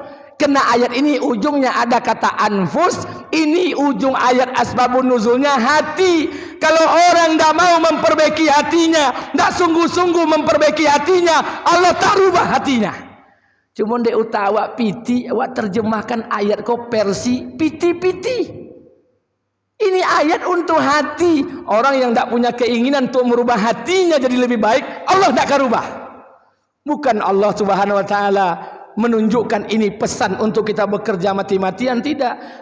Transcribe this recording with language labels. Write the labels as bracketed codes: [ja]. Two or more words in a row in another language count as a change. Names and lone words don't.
[id] Kena ayat ini ujungnya ada kata anfus. Ini ujung ayat asbabun nuzulnya hati. Kalau orang tidak mau memperbaiki hatinya, tidak sungguh-sungguh memperbaiki hatinya, Allah tak rubah hatinya. [min] Cuma dek utak awak piti, awak terjemahkan ayat kau versi piti-piti. [id] Ini ayat untuk hati. Orang yang tidak punya keinginan untuk merubah hatinya jadi lebih baik, Allah tidak akan rubah. Bukan Allah [ar] سبحانه وتعالى [id] menunjukkan ini pesan untuk kita bekerja mati-matian, tidak.